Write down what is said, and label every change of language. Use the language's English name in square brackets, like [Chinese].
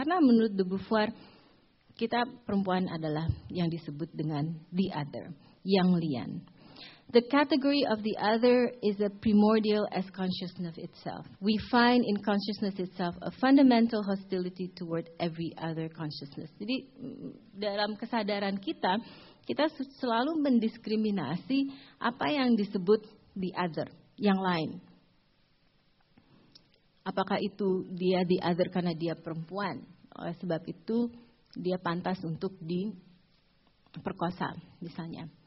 [Indonesian] Karena menurut De Beauvoir, kita perempuan adalah yang disebut dengan [English] the other, [Indonesian] yang lian. [English] The category of the other is a primordial as consciousness itself. We find in consciousness itself a fundamental hostility toward every other consciousness. [Indonesian] Jadi dalam kesadaran kita selalu mendiskriminasi apa yang disebut [English] the other, [Indonesian] yang lain. Apakah itu dia [English] the other [Indonesian] karena dia perempuan? Oleh sebab itu dia pantas untuk diperkosa misalnya.